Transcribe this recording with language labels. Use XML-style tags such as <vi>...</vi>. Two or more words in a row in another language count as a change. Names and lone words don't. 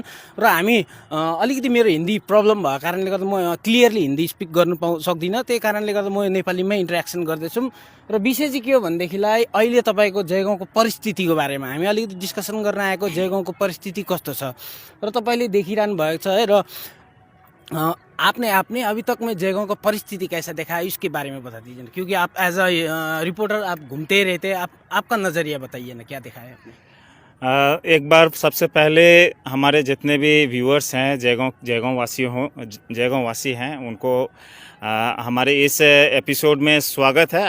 <ne>र हामी अलिकति मेरो हिन्दी प्रब्लम भएको कारणले गर्दा म</ne> <en>clearly Hindi speak</en> <ne>गर्नु सक्दिनँ, त्यही कारणले गर्दा म नेपालीमै इन्टरेक्सन गर्दैछौँ। र विषय चाहिँ के हो भनेदेखिलाई अहिले तपाईँको जयगाउँको परिस्थितिको बारेमा हामी अलिकति डिस्कसन गर्न आएको। जयगाउँको परिस्थिति कस्तो छ र तपाईँले देखिरहनु भएको छ है।</ne> <hi>र आपने अभी तक में जयगांव का परिस्थिति कैसा देखा है इसके बारे में बता दीजिए, क्योंकि आप</hi> <en>as a reporter</en> <hi>आप घूमते रहते, आपका नज़रिया बताइए ना, क्या देखा है आपने। एक बार सबसे पहले हमारे जितने भी व्यूअर्स हैं जयगांव वासी हैं उनको हमारे इस एपिसोड में स्वागत है।</hi>